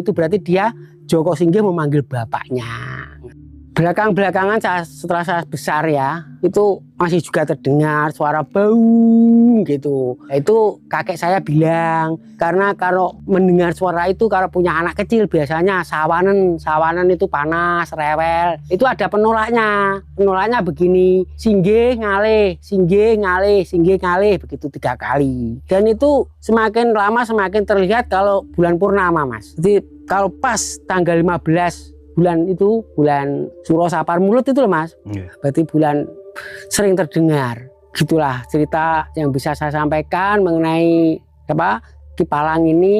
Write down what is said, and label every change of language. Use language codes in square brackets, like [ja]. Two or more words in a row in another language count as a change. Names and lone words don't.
[id] Itu berarti dia Joko Singgih memanggil bapaknya. Belakang-belakangan setelah saya besar ya, itu masih juga terdengar suara baung gitu. Itu kakek saya bilang, karena kalau mendengar suara itu kalau punya anak kecil biasanya sawanan itu panas, rewel. Itu ada penolaknya. Penolaknya begini, [jv] singgih ngalih, singgih ngalih, singgih ngalih, [id] begitu 3 kali. Dan itu semakin lama semakin terlihat kalau bulan purnama, Mas. Jadi kalau pas tanggal 15 bulan Suro Sapar Mulut itu loh Mas. Berarti bulan sering terdengar. Gitulah cerita yang bisa saya sampaikan mengenai apa Kipalang ini.